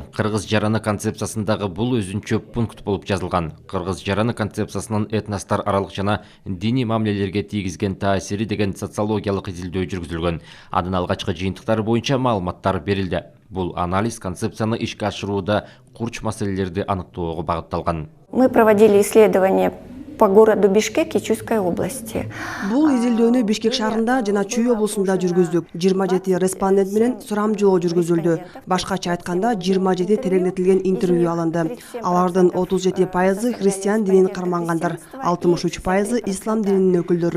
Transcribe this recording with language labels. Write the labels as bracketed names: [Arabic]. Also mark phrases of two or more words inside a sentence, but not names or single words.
[Kyrgyz] Кыргыз жараны концепциясындагы бул өзүнчө пункт болуп жазылган. Кыргыз жараны концепциясынын этностар аралык жана диний мамилелерге тийгизген таасири деген социологиялык изилдөө жүргүзүлгөн. Анын алгачкы жыйынтыктары боюнча маалыматтар берилди. Бул анализ концепцияны ишке ашырууда курч маселелерди аныктоого багытталган. [Russian] Мы проводили исследования по городу Бишкек и Чуйской области. [Kyrgyz] Бул изилдөөнү Бишкек шаарында жана Чүй облусунда жүргүздүк. 27 респондент менен сурамжылоо жүргүзүлдү. Башкача айтканда 27 тереңдетилген интервью алынды. Алардын 37% христиан динин кармангандар, 63% ислам дининин өкүлдөрү.